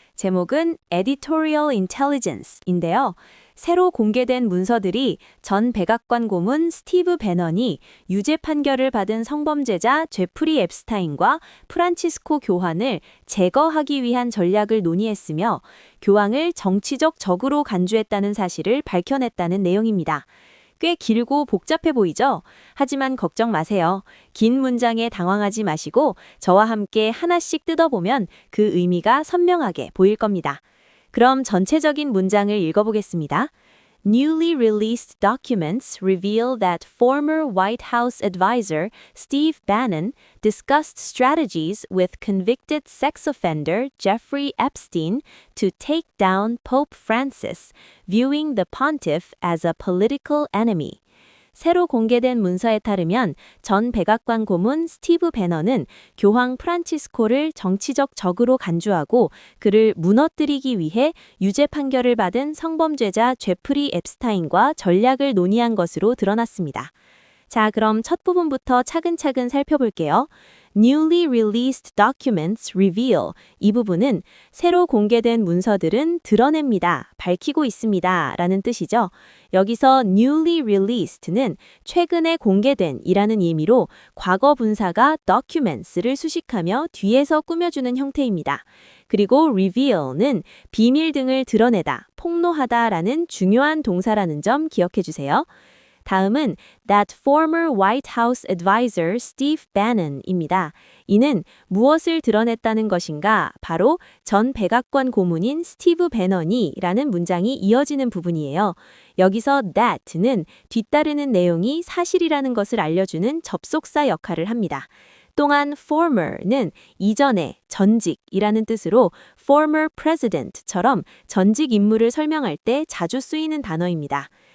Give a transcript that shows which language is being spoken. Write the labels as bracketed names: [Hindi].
[Korean] 제목은 Editorial Intelligence인데요. 새로 공개된 문서들이 전 백악관 고문 스티브 배넌이 유죄 판결을 받은 성범죄자 제프리 앱스타인과 프란치스코 교황을 제거하기 위한 전략을 논의했으며 교황을 정치적 적으로 간주했다는 사실을 밝혀냈다는 내용입니다. 꽤 길고 복잡해 보이죠? 하지만 걱정 마세요. 긴 문장에 당황하지 마시고 저와 함께 하나씩 뜯어보면 그 의미가 선명하게 보일 겁니다. 그럼 전체적인 문장을 읽어보겠습니다. [English] Newly released documents reveal that former White House advisor Steve Bannon discussed strategies with convicted sex offender Jeffrey Epstein to take down Pope Francis, viewing the pontiff as a political enemy. [Korean] 새로 공개된 문서에 따르면 전 백악관 고문 스티브 배넌은 교황 프란치스코를 정치적 적으로 간주하고 그를 무너뜨리기 위해 유죄 판결을 받은 성범죄자 제프리 앱스타인과 전략을 논의한 것으로 드러났습니다. 자, 그럼 첫 부분부터 차근차근 살펴볼게요. [English] Newly released documents reveal. [Korean] 이 부분은 새로 공개된 문서들은 드러냅니다, 밝히고 있습니다 라는 뜻이죠. 여기서 newly released는 최근에 공개된 이라는 의미로 과거 분사가 documents를 수식하며 뒤에서 꾸며주는 형태입니다. 그리고 reveal는 비밀 등을 드러내다, 폭로하다 라는 중요한 동사라는 점 기억해 주세요. 다음은 [English] that former White House advisor Steve Bannon입니다. [Korean] 이는 무엇을 드러냈다는 것인가? 바로 전 백악관 고문인 스티브 배넌이 라는 문장이 이어지는 부분이에요. 여기서 that는 뒤따르는 내용이 사실이라는 것을 알려주는 접속사 역할을 합니다. 또한 former는 이전에, 전직이라는 뜻으로 former president처럼 전직 인물을 설명할 때 자주 쓰이는 단어입니다.